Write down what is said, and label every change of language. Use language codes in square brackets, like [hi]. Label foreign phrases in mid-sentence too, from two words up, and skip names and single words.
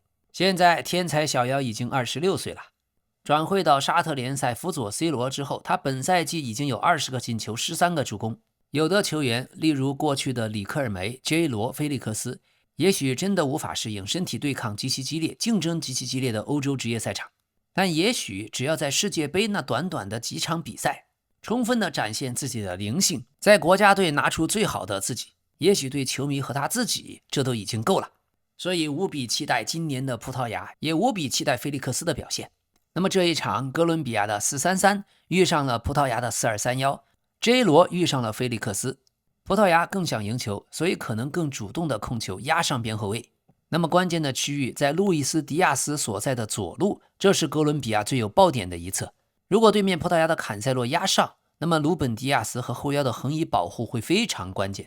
[zh] 現在天才小妖已經26歲了，轉會到沙特聯賽輔佐 C 羅之後，他本賽季已經有20個進球13個助攻。有的球員，例如過去的里克爾梅、J 羅、菲利克斯，也許真的無法適應身體对抗极其激烈、競爭極其激烈的歐洲職業賽場，但也許只要在世界杯那短短的幾場比賽充分地展現自己的靈性，在國家隊拿出最好的自己，也許对球迷和他自己这都已經夠了。所以無比期待今年的葡萄牙，也無比期待菲利克斯的表現。那麼這一場哥倫比亞的4-3-3遇上了葡萄牙的4-2-3-1， J 羅遇上了菲利克斯。葡萄牙更想贏球，所以可能更主動的控球壓上邊後衛。那麼關鍵的區域在路易斯·迪亞斯所在的左路，這是哥倫比亞最有爆點的一側。如果對面葡萄牙的坎塞洛壓上，那麼魯本·迪亞斯和後腰的橫移保護會非常關鍵。